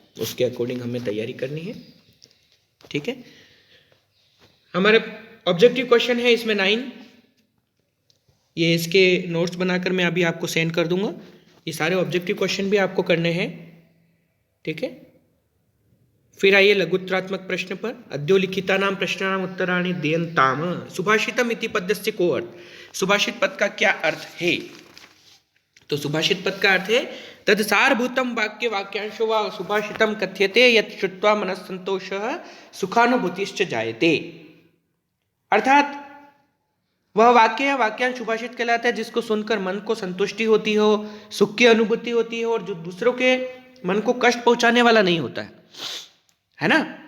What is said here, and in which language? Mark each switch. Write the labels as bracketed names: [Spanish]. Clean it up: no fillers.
[Hindi] उसके अकॉर्डिंग हमें तैयारी करनी है। ठीक है, हमारे ऑब्जेक्टिव क्वेश्चन है इसमें 9। ये इसके नोट्स बनाकर मैं अभी आपको सेंड कर दूंगा। ये सारे ऑब्जेक्टिव क्वेश्चन भी आपको करने हैं। ठीक है, फिर आइए लघुत्तरात्मक प्रश्न पर। [Sanskrit] अद्यो लिखितानां प्रश्नानां उत्तराणि दीयन्ताम्। सुभाषितम् इति पदस्य को अर्थ। [Hindi] सुभाषित पद का क्या अर्थ है? तो सुभाषित पद का अर्थ है [Sanskrit] तद सारभूतम वाक्य वाक्यांशो वा सुभाषितम कथ्यते यत् श्रुत्वा मनस्संतोषः सुखानुभूतिश्च जायते। [Hindi] अर्थात वह वाक्य या वाक्यांश सुभाषित कहलाता है जिसको सुनकर मन को संतुष्टि होती हो, सुख की अनुभूति होती है, और जो दूसरों के मन को कष्ट पहुंचाने वाला नहीं होता है ना।